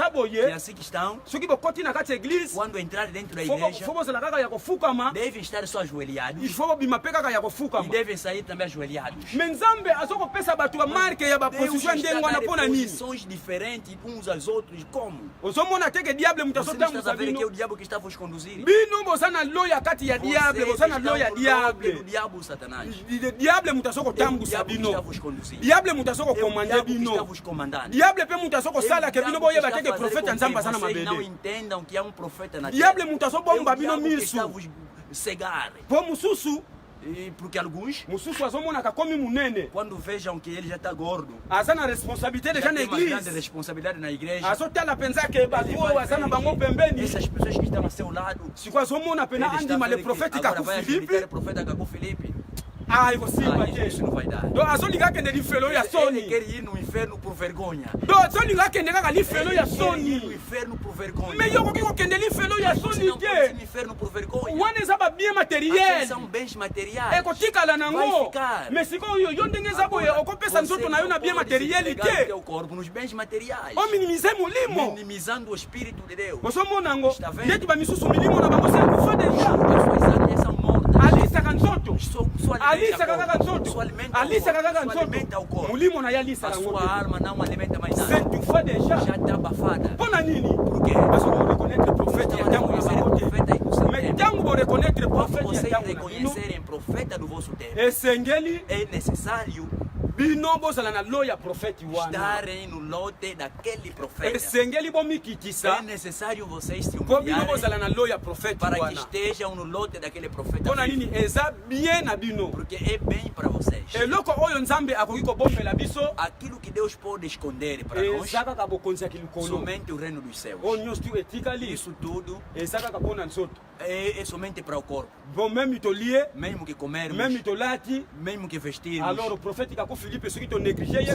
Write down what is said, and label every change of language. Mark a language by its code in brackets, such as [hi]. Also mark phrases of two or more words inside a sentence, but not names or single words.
[pt] que [ln] boye [pt] assim que estão, [ln] soki bokoti na kati ya eglise [pt] quando entrar dentro da igreja, [ln] fo bozala kaka ya kofukama [pt] devem estar só ajoelhados [fr] il faut [ln] bobima mpe kaka ya [pt] e [ln] kofukama [pt] devem sair também ajoelhados. [ln] me nzambe azokopesa bato bamarke ya [pt] Deus [ln] baposition ya ndenge [pt] está [ln] wana [pt] dar [ln] mpo na nini [pt] posições diferentes uns aos outros. Como? [ln] ozomona teke diable mutu [pt] Você não está [ln] azotambusa [pt] a ver que é [ln] bino [pt] o diabo que está a vos conduzir? [ln] bino boza na loya kati ya diable boza na loya [pt] do [ln] diable [pt] diabo, Satanás. [ln] diable mutu [pt] É o [ln] azokotambusa [pt] diabo que está a [ln] bino [pt] vos conduzir. [ln] diable mutu [pt] É o [ln] azokokomande [pt] diabo que está a [ln] bino [pt] vos comandando. [ln] diable mpe mutu azokosala ke [pt] É o [ln] bino [pt] diabo que [ln] boyeba [pt] está a [ln] teke [pt] fazer profeta com [ln] nzambe [pt] que [ln] aza na [pt] vocês não [ln] mabele [pt] entendam que há um profeta na [ln] diable [pt] terra. [ln] mutu [pt] É [ln] azobomba [pt] o [ln] bino [pt] diabo que está a [ln] misu [pt] vos cegar. [ln] mpo mosusu [pt] E porque alguns, [ln] mosusu azomonaka komi munene [pt] quando vejam que ele já está gordo, [ln] aza na responsabilité [pt] já [ln] deja na [pt] tem uma grande [ln] église [pt] responsabilidade na igreja, [ln] azotala mpenza ke [pt] ele [ln] bato [pt] vai [ln] oyo aza [pt] ver [ln] na bango [pt] que [ln] pembeni [pt] essas pessoas que estão a seu lado, [ln] siko azomona [pt] ele [ln] pena [pt] está [ln] andima le [pt] vendo que [ln] prophète [pt] agora [ln] kaku [pt] vai habilitar [ln] Filipe [pt] o profeta Kaku Filipe. [ln] ekosimba te [pt] Isso não vai dar. [ln] do azolinga akende lifelo ya [pt] Ele [ln] soni [pt] quer ir no inferno por vergonha. [ln] do azolinga akende kaka lifelo ya [pt] Ele quer ir no [ln] soni [pt] inferno por vergonha. [ln] me yo okoki kokende lifelo ya [pt] Você [ln] soni [pt] não pode ir no [ln] te [pt] inferno por vergonha. [ln] wana eza babien [pt] Aqueles [ln] materiel [pt] são bens materiais. [ln] ekotikala [pt] Vai [ln] nango [pt] ficar. [ln] me sikoyo yo ndenge eza boye okopesa nzoto na yo na [fr] bien materieli [ln] te [pt] teu corpo nos bens materiais. [ln] ominimize molimo [pt] Minimizando o Espírito de Deus. [ln] ozomona yango [pt] Está vendo? [ln] ndeti bamisusu milimo na bango sekufa deja [pt] As suas armas são mortas. [ln] alisaka nzoto [pt] Sua [ln] alisaka kaka nzoto [pt] Sua alimenta [ln] alisaka kaka [pt] Sua alimenta [ln] nzoto [pt] o corpo. [ln] molimo na ye [pt] A [ln] alisaka yango [pt] sua [ln] te [pt] alma não alimenta mais nada. [ln] setufa deja [pt] Já está abafada. [ln] mpo na nini [pt] Por quê? [ln] parce boreconnaître prophète ya ntango na bango te [pt] Profeta e do seu mais tempo. [ln] ntango boreconnaître [pt] Quando [ln] prophète ya [pt] vocês [ln] ntango na bino [pt] reconhecerem profeta do vosso tempo, [ln] esengeli [pt] é necessário [ln] bino bozala na lo ya prophète wana [pt] estarem no lote daquele profeta. [ln] esengeli bomikitisa [pt] É necessário vocês se [ln] mpo bino [pt] humilharem [ln] bozala na lo ya prophète [pt] para que [ln] wana [pt] estejam no lote daquele profeta. [ln] mpo na nini eza bien na bino [pt] Porque é bem para vocês. [ln] eloko oyo nzambe akoki kobombela biso [pt] Aquilo que Deus pode esconder para nós, [ln] eza kaka bokonzi ya kilikolo [pt] somente o reino dos céus. [ln] oyo nyonso tu etikali [pt] Isso tudo [ln] eza kaka mpo na nzoto [pt] é somente para o corpo. [fr] bon meme [ln] tolie [pt] Mesmo que comermos, [ln] meme tolati [pt] mesmo que vestirmos, [ln] alors o prophète kaku philipe soki tonéglige ye